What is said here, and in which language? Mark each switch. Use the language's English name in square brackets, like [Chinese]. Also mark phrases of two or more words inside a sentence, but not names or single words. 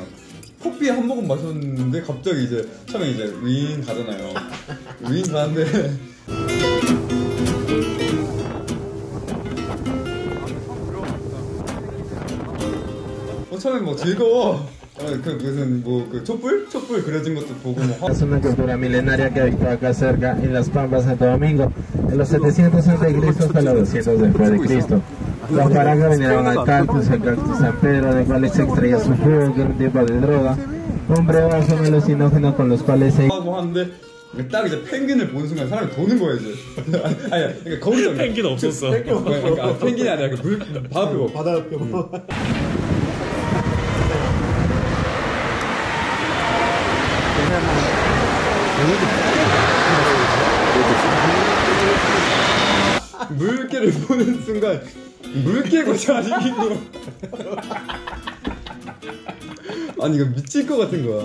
[Korean] 커피 한 모금 마셨는데 갑자기 이제 처음에 이제 윙 가잖아요. 윙 가는데 처음에 뭐 즐거워. 그 무슨 뭐 그 촛불 그려진 것도 보고 뭐. [Spanish] Es una cultura milenaria que habitó acá cerca en las Pampas Santo Domingo en los 700 a.C. hasta los 200 después de Cristo. Los paracas vinieron al cactus San Pedro, de cuales se extraía su jugo, que era un tipo de droga. Hombre, son alucinógenos con los cuales se [Korean] 하고 하는데 딱 이제 펭귄을 보는 순간 사람이 도는 거야 이제. 아니 그러니까 거기서 펭귄 없었어. 그러니까 펭귄이 아니라 그 물 바다 뼈. 바다 뼈. 물개를 보는 순간 물개고 자식이고 아니 이거 미칠 것 같은 거야.